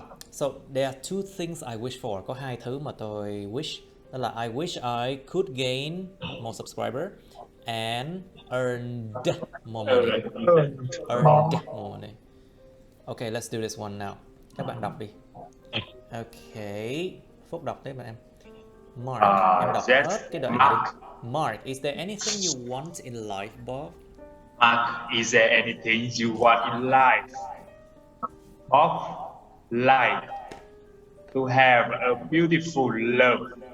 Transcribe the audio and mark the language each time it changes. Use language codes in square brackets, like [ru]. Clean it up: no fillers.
[en] So there are 2 things I wish for. [vi] Có 2 thứ mà tôi wish. Đó là [en] I wish I could gain more subscriber and earned more money. Earned more money. Okay, let's do this one now. [vi] Các bạn đọc đi. Okay, Phúc đọc đấy bạn em. Mark, em đọc hết cái đoạn này đi. [en] Mark, is there anything you want in life, Bob? Mark, is there anything you want in life? Bob, like to have a beautiful love.